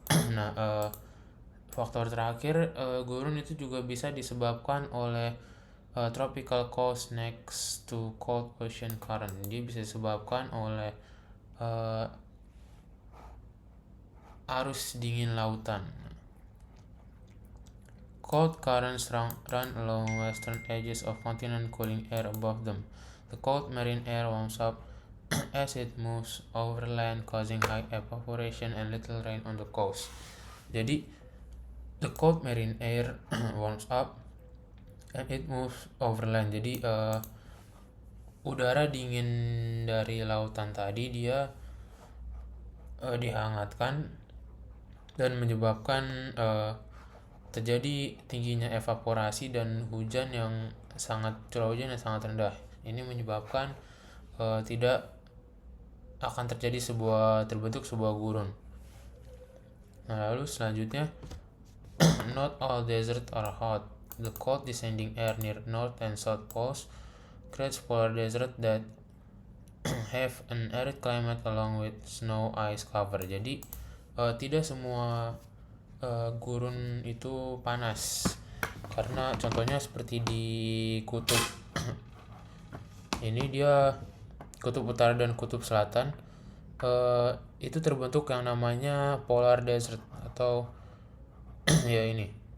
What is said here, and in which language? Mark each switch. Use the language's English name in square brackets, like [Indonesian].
[Indonesian] Nah, faktor terakhir, gurun itu juga bisa disebabkan oleh [English] tropical coast next to cold ocean current. [Indonesian] Dia bisa disebabkan oleh arus dingin lautan. [English] Cold currents run along western edges of continent, cooling air above them. The cold marine air warms up as it moves overland, causing high evaporation and little rain on the coast. Jadi, the cold marine air warms up and it moves overland. [Indonesian] Jadi, udara dingin dari lautan tadi dia dihangatkan dan menyebabkan terjadi tingginya evaporasi dan hujan yang curah hujan yang sangat rendah. Ini menyebabkan tidak akan terbentuk sebuah gurun. Nah, lalu selanjutnya, [English] not all deserts are hot. The cold descending air near north and south poles creates polar desert that have an arid climate along with snow ice cover. [Indonesian] Jadi tidak semua gurun itu panas, karena contohnya seperti di kutub ini, dia kutub utara dan kutub selatan itu terbentuk yang namanya polar desert atau ya ini